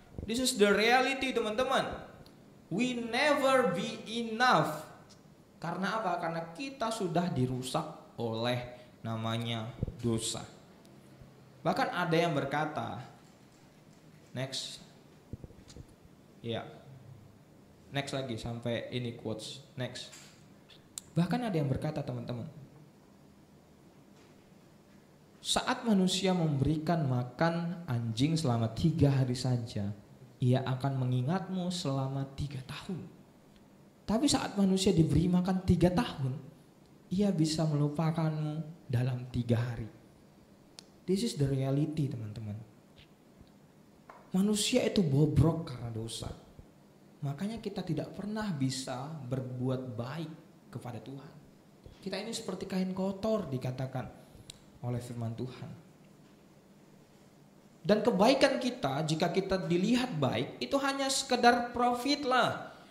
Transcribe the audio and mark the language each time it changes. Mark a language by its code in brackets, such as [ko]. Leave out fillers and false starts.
[en] This is the reality, [id] teman-teman. [en] We never be enough. [id] Karena apa? Karena kita sudah dirusak oleh namanya dosa. Bahkan ada yang berkata, next, ya, next lagi sampai ini quotes, next. Bahkan ada yang berkata, teman-teman, saat manusia memberikan makan anjing selama 3 hari saja, ia akan mengingatmu selama 3 tahun. Tapi saat manusia diberi makan 3 tahun, ia bisa melupakanmu dalam 3 hari. [en] This is the reality, [id] teman-teman. Manusia itu bobrok karena dosa. Makanya kita tidak pernah bisa berbuat baik kepada Tuhan. Kita ini seperti kain kotor dikatakan oleh firman Tuhan. Dan kebaikan kita, jika kita dilihat baik, itu hanya sekedar profit lah.